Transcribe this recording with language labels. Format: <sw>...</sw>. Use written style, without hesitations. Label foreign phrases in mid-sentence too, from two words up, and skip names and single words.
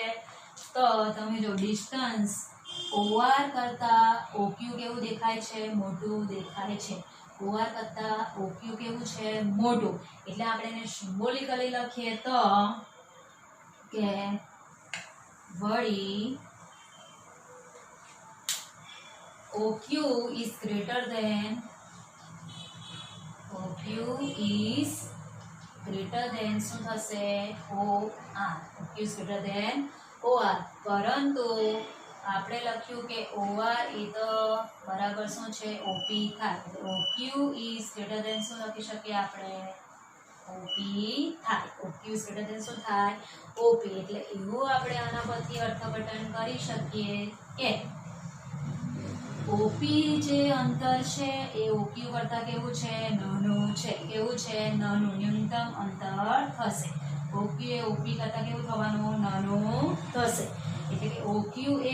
<gu>તો તમે જો ડિસ્ટન્સ OR કરતા OQ કેવું દેખાય છે? મોટું દેખાય છે. OR કરતા OQ કેવું છે મોટું એટલે આપણે એને સિમ્બોલિકલી લખીએ તો કે વળી OQ</gu> <en>is greater than</en> <gu>શું થશે OR OQ</gu> <en>is greater than</en> <gu>OR પરંતુ આપણે લખ્યું કે OR એ તો બરાબર શું છે OP થાય OQ</gu> <en>is greater than</en> <gu>શું લખી શકીએ આપણે OP થાય OQ</gu> <en>is greater than</en> <gu>શું થાય OP એટલે એવું આપણે આના પરથી અર્થઘટન કરી શકીએ કે OP જે અંતર છે એ OQ કરતા કેવું છે નાનું છે કેવું છે નાનું ન્યૂનતમ અંતર થશે OQ એ OP કરતા કેવું થવાનું નાનું થશે એટલે કે OQ એ</gu>